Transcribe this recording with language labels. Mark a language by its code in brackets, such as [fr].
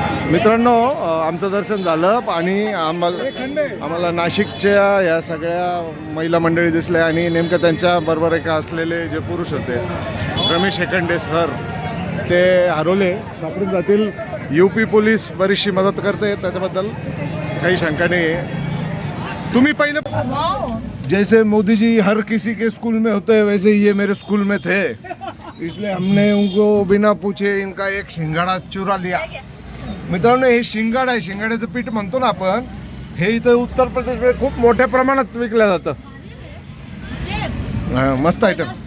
[mr] मित्रांनो, आमचं दर्शन झालं आणि आम्हाला नाशिकच्या या सगळ्या महिला मंडळी दिसल्या आणि नेमकं त्यांच्याबरोबर एक असलेले जे पुरुष होते, रमेश हेकंडे सर, ते हरवले, सापडून जातील. UP पोलीस बरीचशी मदत करते, त्याच्याबद्दल काही शंका नाही आहे. तुम्ही पहिले [hi] जैसे मोदी जी हर किसी के स्कूल में होते हैं, वैसे ये मेरे स्कूल में थे, इसलिए हमने उनको बिना पूछे इनका एक शिंगाडा चुरा लिया. [mr] मित्रांनो, हे शिंगाड आहे, शिंगाड्याचं पीठ म्हणतो ना आपण. हे इथं उत्तर प्रदेशमध्ये खूप मोठ्या प्रमाणात विकलं जातं. मस्त आयटम.